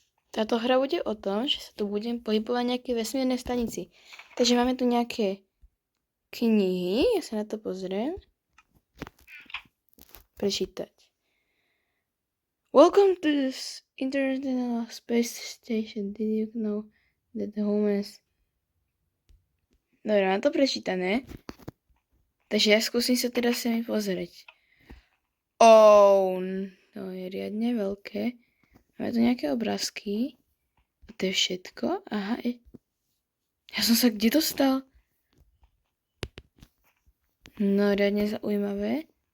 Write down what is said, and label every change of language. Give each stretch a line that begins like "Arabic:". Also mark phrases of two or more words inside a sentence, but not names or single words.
Slovak: Táto hra bude o tom, že sa tu budem pohybovať nejaké vesmírnej stanici. Takže máme tu nejaké knihy, ja sa na to pozriem. Prečítať.
English: Welcome to this International Space Station. Did you know that the humans...
Slovak: Dobre, mám to prečítané. Takže ja skúsim sa teraz sami pozrieť. To je riadne veľké. Máme tu nejaké obrázky. A to je všetko. Aha, ja som sa kde dostal? No, riadne zaujímavé.